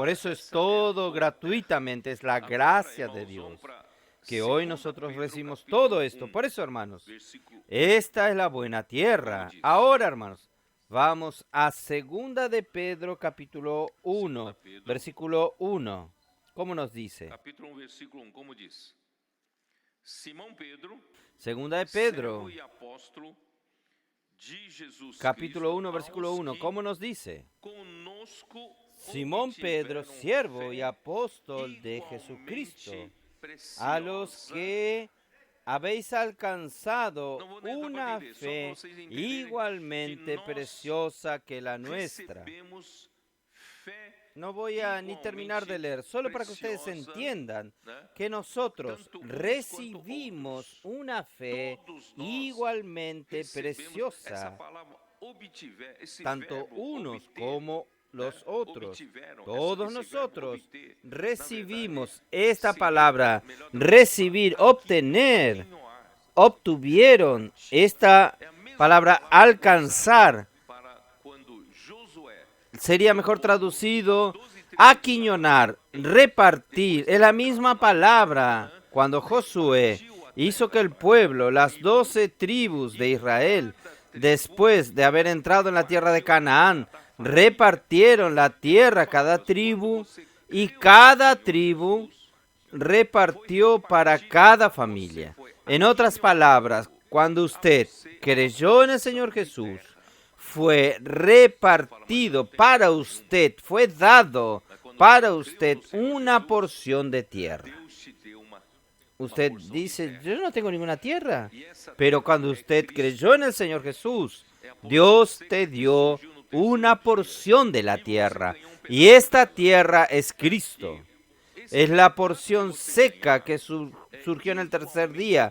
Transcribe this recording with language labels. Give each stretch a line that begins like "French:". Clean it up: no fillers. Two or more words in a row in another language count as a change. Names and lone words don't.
Spanish: Por eso es todo gratuitamente, es la gracia de Dios, que hoy nosotros recibimos todo esto. Por eso, hermanos, esta es la buena tierra. Ahora, hermanos, vamos a 2 de Pedro capítulo 1, versículo 1. ¿Cómo nos dice?
Portuguese: Capítulo 1, versículo 1, como diz? Simão Pedro,
Spanish: Segunda de Pedro,
Portuguese: servo e apóstolo de Jesus
Spanish: capítulo
Portuguese: Cristo,
Spanish: 1, versículo
Portuguese: aos
Spanish: 1.
Portuguese: que
Spanish: ¿Cómo nos dice?
Portuguese: conosco
Spanish: Simón Pedro,
Portuguese: obtiveram
Spanish: siervo y
Portuguese: fé
Spanish: apóstol de
Portuguese: igualmente
Spanish: Jesucristo,
Portuguese: preciosa.
Spanish: a los que habéis alcanzado
Portuguese: Não vou nem
Spanish: una
Portuguese: repetir, só para
Spanish: fe
Portuguese: vocês entenderem
Spanish: igualmente
Portuguese: que nós
Spanish: preciosa que la nuestra.
Portuguese: recebemos fé
Spanish: No voy a ni terminar de leer, solo para que ustedes
Portuguese: preciosa,
Spanish: entiendan
Portuguese: né?
Spanish: que nosotros
Portuguese: Tanto uns
Spanish: recibimos
Portuguese: quanto outros.
Spanish: una fe
Portuguese: Todos nós
Spanish: igualmente
Portuguese: recebemos essa
Spanish: preciosa,
Portuguese: palavra obtiver, esse
Spanish: tanto
Portuguese: verbo
Spanish: unos
Portuguese: obter,
Spanish: como los
Portuguese: né?
Spanish: otros.
Portuguese: Obtiveram,
Spanish: Todos
Portuguese: esse
Spanish: nosotros
Portuguese: verbo obter, na
Spanish: recibimos
Portuguese: verdade,
Spanish: esta
Portuguese: seria
Spanish: palabra,
Portuguese: melhor da
Spanish: recibir,
Portuguese: palavra
Spanish: obtener,
Portuguese: continuar.
Spanish: obtuvieron esta
Portuguese: É a mesma
Spanish: palabra
Portuguese: palavra
Spanish: alcanzar.
Portuguese: usada para quando Josué
Spanish: Sería mejor traducido aquiñonar, repartir. Es la misma palabra cuando Josué hizo que el pueblo, las 12 tribus de Israel, después de haber entrado en la tierra de Canaán, repartieron la tierra a cada tribu y cada tribu repartió para cada familia. En otras palabras, cuando usted creyó en el Señor Jesús, fue repartido para usted, fue dado para usted una porción de tierra.
Portuguese: Deus te deu uma
Spanish: Usted dice, yo no tengo ninguna tierra. Pero cuando usted creyó en el Señor Jesús, Dios te dio una porción de la tierra. Y esta tierra es Cristo. Es la porción seca que surgió en el tercer día.